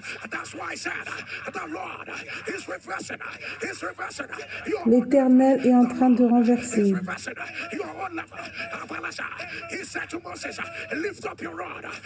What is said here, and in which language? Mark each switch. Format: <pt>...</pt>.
<en>That's why I said the Lord is reversing. He's reversing.</en> <fr>L'Éternel est en train de renverser.</fr> <en>Your own level. He said to Moses, lift up your rod.</en>